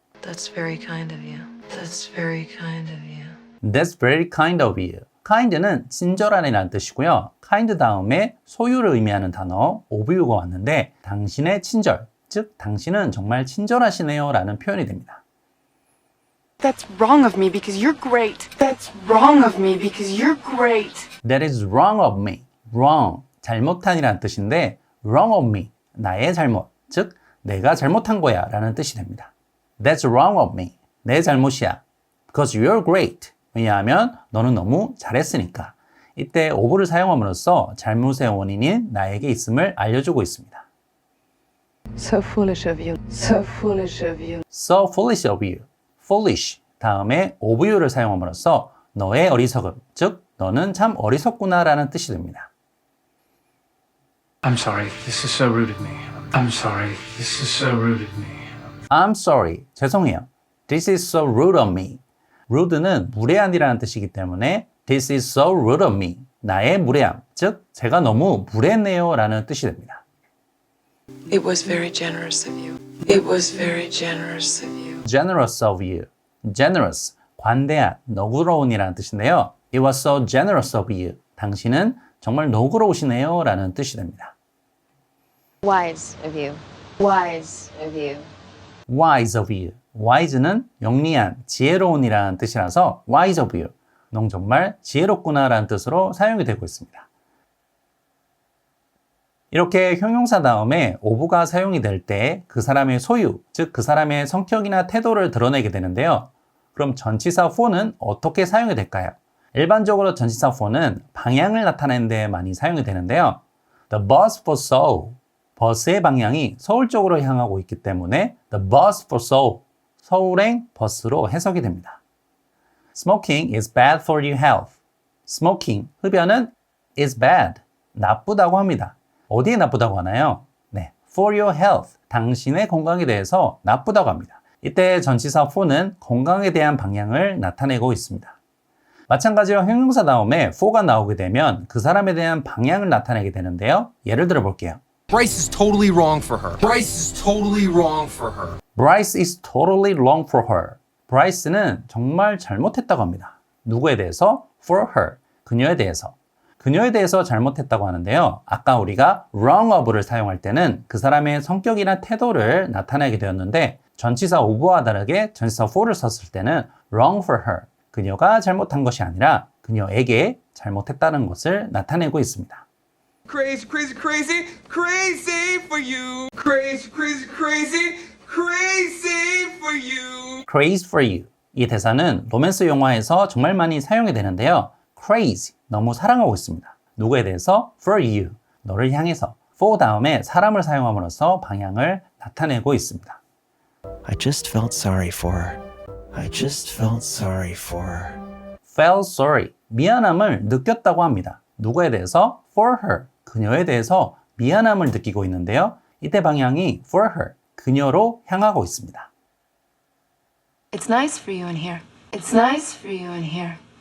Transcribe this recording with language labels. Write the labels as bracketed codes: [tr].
[en] That's very kind of you. That's very kind of you. That's very kind of you. [ko] kind는 친절한이라는 뜻이고요. kind 다음에 소유를 의미하는 단어 of you가 왔는데 당신의 친절, 즉 당신은 정말 친절하시네요 라는 표현이 됩니다. [en] That's wrong of me because you're great. That's wrong of me because you're great. That is wrong of me. [ko] wrong, 잘못한이라는 뜻인데 wrong of me, 나의 잘못, 즉 내가 잘못한 거야 라는 뜻이 됩니다. [en] That's wrong of me. [ko] 내 잘못이야. [en] Because you're great. [ko] 왜냐하면 너는 너무 잘했으니까. 이때 of를 사용함으로써 잘못의 원인인 나에게 있음을 알려주고 있습니다. [en] So foolish of you. So foolish of you. So foolish of you. [ko] foolish 다음에 of you를 사용함으로써 너의 어리석음, 즉 너는 참 어리석구나 라는 뜻이 됩니다. [en] I'm sorry, this is so rude of me. I'm sorry, this is so rude of me. I'm sorry, [ko] 죄송해요. [en] This is so rude of me. [ko] rude는 무례한이라는 뜻이기 때문에 [en] This is so rude of me. [ko] 나의 무례함, 즉 제가 너무 무례했네요 라는 뜻이 됩니다. [en] It was very generous of you. It was very generous of you. Generous of you. [ko] Generous, 관대한, 너그러운이라는 뜻인데요. [en] It was so generous of you. [ko] 당신은 정말 너그러우시네요 라는 뜻이 됩니다. [en] Wise of you. Wise of you. Wise of you. [ko] wise는 영리한, 지혜로운이라는 뜻이라서 [en] wise of you. [ko] 넌 정말 지혜롭구나 라는 뜻으로 사용이 되고 있습니다. 이렇게 형용사 다음에 of가 사용이 될 때 그 사람의 소유, 즉 그 사람의 성격이나 태도를 드러내게 되는데요. 그럼 전치사 for는 어떻게 사용이 될까요? 일반적으로 전치사 for는 방향을 나타내는 데 많이 사용이 되는데요. [en] The bus for Seoul. [ko] 버스의 방향이 서울 쪽으로 향하고 있기 때문에 [en] The bus for Seoul. [ko] 서울행 버스로 해석이 됩니다. [en] Smoking is bad for your health. Smoking, [ko] 흡연은 [en] is bad. [ko] 나쁘다고 합니다. 어디에 나쁘다고 하나요? 네, [en] for your health, [ko] 당신의 건강에 대해서 나쁘다고 합니다. 이때 전치사 for는 건강에 대한 방향을 나타내고 있습니다. 마찬가지로 형용사 다음에 for가 나오게 되면 그 사람에 대한 방향을 나타내게 되는데요. 예를 들어 볼게요. [en] Bryce is totally wrong for her. Bryce is totally wrong for her. Bryce is totally wrong for her. [ko] Bryce는 정말 잘못했다고 합니다. 누구에 대해서? [en] For her, [ko] 그녀에 대해서. 그녀에 대해서 잘못했다고 하는데요. 아까 우리가 wrong of를 사용할 때는 그 사람의 성격이나 태도를 나타내게 되었는데 전치사 of와 다르게 전치사 for를 썼을 때는 [en] wrong for her, [ko] 그녀가 잘못한 것이 아니라 그녀에게 잘못했다는 것을 나타내고 있습니다. [en] Crazy, crazy, crazy, crazy for you. Crazy, crazy, crazy, crazy for you. Crazy for you. [ko] 이 대사는 로맨스 영화에서 정말 많이 사용이 되는데요. Crazy, 너무 사랑하고 있습니다. 누구에 대해서? [en] For you, [ko] 너를 향해서. for 다음에 사람을 사용함으로써 방향을 나타내고 있습니다. [en] I just felt sorry for her. I just felt sorry for her. Felt sorry, [ko] 미안함을 느꼈다고 합니다. 누구에 대해서? [en] For her, [ko] 그녀에 대해서 미안함을 느끼고 있는데요. 이때 방향이 for her, 그녀로 향하고 있습니다. [en] It's nice for you in here. It's nice for you in here.